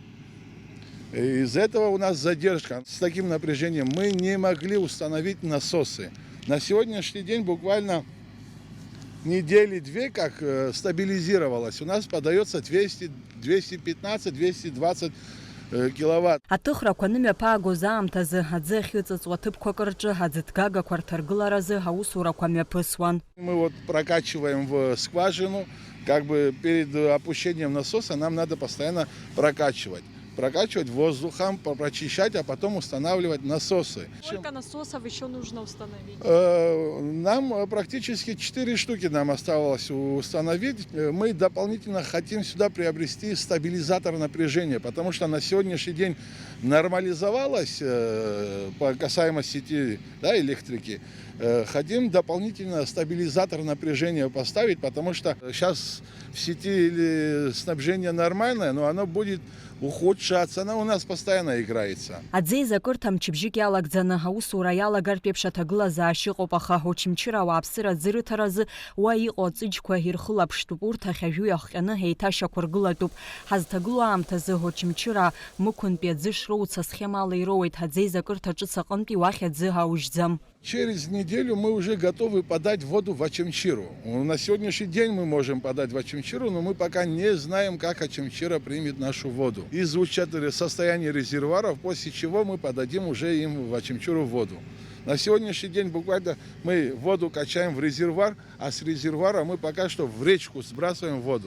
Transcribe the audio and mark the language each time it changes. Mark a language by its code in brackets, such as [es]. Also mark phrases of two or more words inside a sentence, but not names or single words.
[ru] Из-за этого у нас задержка. С таким напряжением мы не могли установить насосы. На сегодняшний день буквально недели 2 как стабилизировалось. У нас подается 215-220 киловатт. [ab] Аҭыхрақәа нымҩаԥаагоз аамҭазы аӡы ахьыҵыҵуа ҭыԥқәак рҿы аӡыҭгагақәа рҭаргыларазы аусурақәа мҩаԥысуан. [ru] Мы вот прокачиваем в скважину, как бы перед опущением насоса нам надо постоянно прокачивать воздухом, прочищать, а потом устанавливать насосы. Сколько насосов еще нужно установить? Нам практически 4 штуки нам осталось установить. Мы дополнительно хотим сюда приобрести стабилизатор напряжения, потому что на сегодняшний день нормализовалось касаемо сети, да, электрики. Хотим дополнительно стабилизатор напряжения поставить, потому что сейчас в сети снабжение нормальное, но оно будет ухудшаться, она у нас постоянно играется. [ab] Аӡеизакырҭа мчыбжьык иалагӡаны аусура иалагартә еиԥш аҭагылазаашьа ыҟоуп, аха Очамчыра ауааԥсыра аӡырыҭаразы уа иҟоу аҵыџьқәа ирхылаԥштәуп. Урҭ ахьажәу иахҟьаны еиҭашьақәыргылатәуп. Ҳазҭагылоу аамҭазы Очамчыра мықәынтәи аӡы шроуца схемала ироуеит. Аӡеизакырҭа ҿыц аҟынтәи уахь аӡы аужьӡам. [ru] Через неделю мы уже готовы подать воду в Очамчыру. На сегодняшний день мы можем подать в Очамчыру, но мы пока не знаем, как Очамчыра примет нашу воду. Изучат состояние резервуаров, после чего мы подадим уже им в Очамчыру воду. На сегодняшний день буквально мы воду качаем в резервуар, а с резервуара мы пока что в речку сбрасываем воду.